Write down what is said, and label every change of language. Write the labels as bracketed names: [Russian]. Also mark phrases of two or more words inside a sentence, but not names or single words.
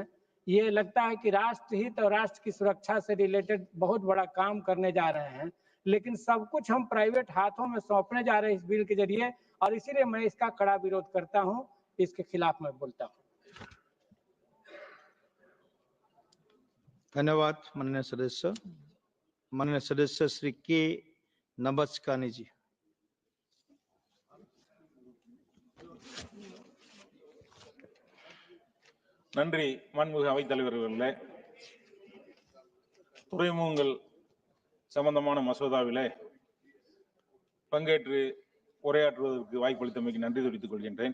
[Hindi] ये लगता है कि राष्ट्र हित और राष्ट्र की सुरक्षा से रिलेटेड बहुत बड़ा काम करने जा रहे हैं, लेकिन सब कुछ हम प्राइवेट हाथों में सौंपने जा रहे हैं इस बिल के जरिए, और इसीलिए मैं इसका कड़ा विरोध करता हूं, इसके खिलाफ मैं बोलता हूं। धन्यवाद माननीय सदस्य। माननीय सदस्य श्री के नबस्कानी जी। [Tamil] நன்றி மாண்புமிகு அவைத்தலைவர் அவர்களே. துறைமுகங்கள் சம்பந்தமான மசோதாவிலே பங்கேற்று உரையாற்றுவதற்கு வாய்ப்பளித்தமைக்கு நன்றி தெரிவித்துக் கொள்கின்றேன்.